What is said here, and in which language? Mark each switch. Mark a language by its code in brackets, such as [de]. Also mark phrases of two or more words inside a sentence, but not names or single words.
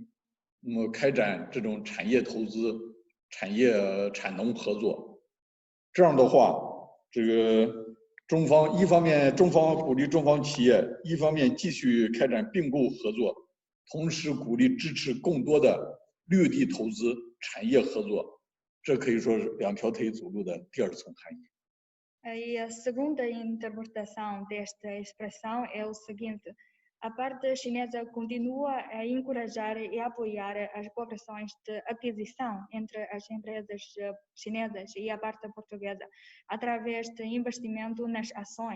[zh] 那么开展这种产业投资、产业产农合作，这样的话，这个中方一方面中方鼓励中方企业，一方面继续开展并购合作，同时鼓励支持更多的绿地投资、产业合作，这可以说是两条腿走路的第二层含义。 [pt] E a segunda interpretação desta expressão é o seguinte: a parte chinesa continua a encorajar e apoiar as cooperações de aquisição entre as empresas chinesas e a parte portuguesa, através de investimento nas ações.